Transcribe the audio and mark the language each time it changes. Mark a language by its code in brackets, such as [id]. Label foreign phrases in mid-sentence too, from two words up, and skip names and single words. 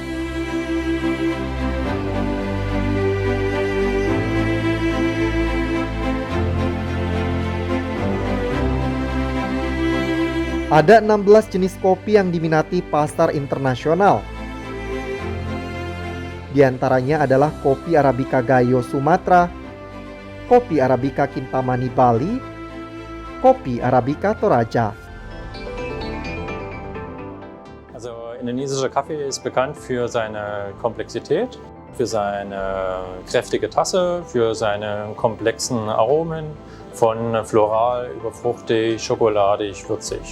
[id] Ada 16 jenis kopi yang diminati pasar internasional. Di antaranya adalah kopi Arabica Gayo Sumatera, kopi Arabica Kintamani Bali, kopi Arabica Toraja. [de] Also indonesischer Kaffee ist bekannt für seine Komplexität, für seine kräftige Tasse, für seine komplexen Aromen, von floral über fruchtig, schokoladig, würzig.